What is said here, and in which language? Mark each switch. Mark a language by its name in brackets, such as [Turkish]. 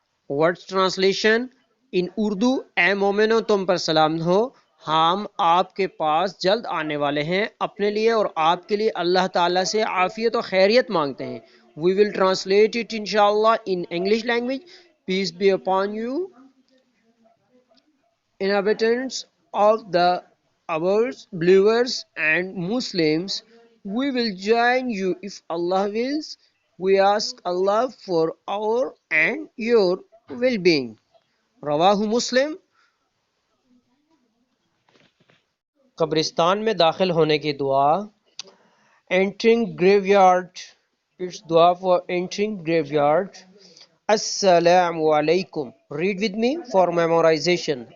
[English] Words translation in [Urdu] Urdu: اے مومنو تم پر سلام ہو، ہم آپ کے پاس جلد آنے والے ہیں، اپنے لیے اور آپ کے لیے اللہ تعالیٰ سے عافیت و خیریت مانگتے ہیں. [English] We will translate it inshallah in English language. Peace be upon you, inhabitants of the earth, believers and Muslims. We will join you if Allah wills. We ask Allah for our and your well-being. [Urdu] رواہ مسلم. قبرستان میں داخل ہونے کی دعا. [English] Entering graveyard. It's dua for entering graveyard. Assalamu alaikum. Read with me for memorization.